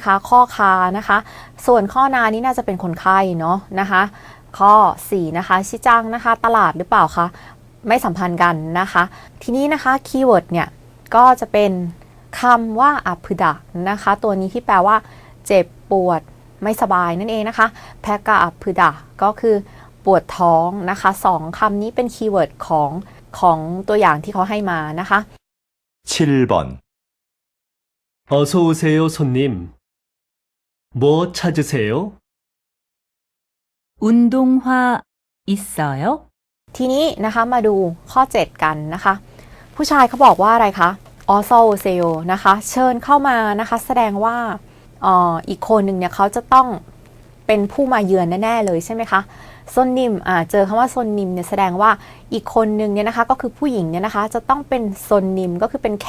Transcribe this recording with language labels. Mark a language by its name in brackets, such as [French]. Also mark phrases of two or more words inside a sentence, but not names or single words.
[Thai] คะข้อคานะคะส่วนข้อนานี้น่าจะเป็นคนไข้เนาะนะคะข้อ4นะคะชิจังนะคะตลาดหรือเปล่าคะไม่สัมพันธ์กันนะคะทีนี้นะคะคีย์เวิร์ดเนี่ยก็จะเป็นคำว่าอัพพดะนะคะตัวนี้ที่แปลว่าเจ็บปวดไม่สบายนั่นเองนะคะ [Korean] 배가 아프다 [Thai] ก็คือปวดท้องนะคะ2คำนี้เป็นคีย์เวิร์ดของตัวอย่างที่เขาให้มานะคะ [Korean] 7번. 어서 오세요, 손님. 뭐 찾으세요? 운동화 있어요? [Thai] ทีนี้นะคะมาดูข้อ7กันนะคะผู้ชายเขาบอกว่าอะไรคะ [Korean] 어서 오세요 [Thai] นะคะเชิญเข้ามานะคะแสดงว่าอีกคนหนึ่งเนี่ยเขาจะต้องเป็นผู้มาเยือนแน่ๆเลยใช่ไหม คะซนนิมเจอคำว่าซนนิมเนี่ยแสดงว่าอีกคนหนึ่งเนี่ยนะคะก็คือผู้หญิงเนี่ยนะคะจะต้องเป็นซนนิมก็คือเป็นแข